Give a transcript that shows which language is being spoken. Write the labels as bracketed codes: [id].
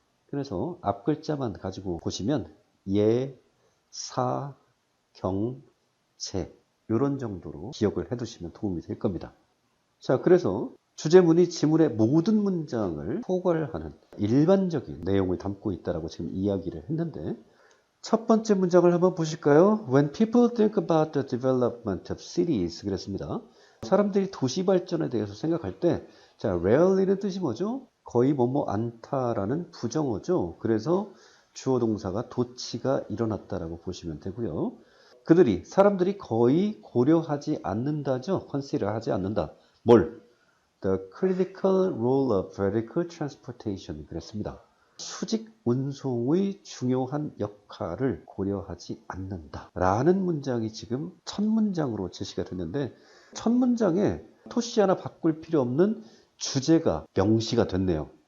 [ko] 그래서 앞 글자만 가지고 보시면 예, 사, 경, 제 이런 정도로 기억을 해두시면 도움이 될 겁니다. 자, 그래서 주제문이 지문의 모든 문장을 포괄하는 일반적인 내용을 담고 있다라고 지금 이야기를 했는데 첫 번째 문장을 한번 보실까요? [en] When people think about the development of cities 그랬습니다. [ko] 사람들이 도시 발전에 대해서 생각할 때 자, rarely는 뜻이 뭐죠? 거의 뭐뭐 않다라는 부정어죠. 그래서 주어 동사가 도치가 일어났다라고 보시면 되고요. 사람들이 거의 고려하지 않는다죠. consider 하지 않는다. 뭘? [en] The critical role of vertical transportation 그랬습니다. [ko] 수직 운송의 중요한 역할을 고려하지 않는다 라는 문장이 지금 첫 문장으로 제시가 됐는데 첫 문장에 토시 하나 바꿀 필요 없는 주제가 명시가 됐네요.